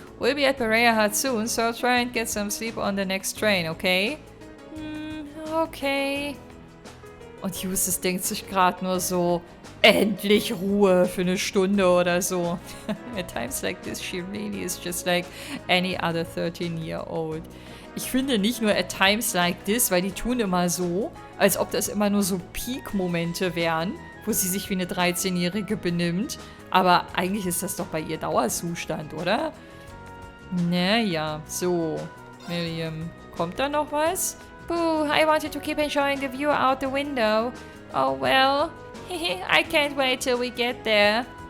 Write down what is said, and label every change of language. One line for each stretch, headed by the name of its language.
English: We'll be at Berea Hut soon, so try and get some sleep on the next train, okay? Okay.
German: Und Justus denkt sich gerade nur so, endlich Ruhe für eine Stunde oder so.
English: At times like this, she really is just like any other 13-year-old.
German: Ich finde nicht nur
English: at times like this,
German: weil die tun immer so, als ob das immer nur so Peak-Momente wären, wo sie sich wie eine 13-Jährige benimmt. Aber eigentlich ist das doch bei ihr Dauerzustand, oder? Naja, so. Miriam, kommt da noch was?
English: Boo, I wanted to keep enjoying the view out the window. Oh well. I can't wait till we get there.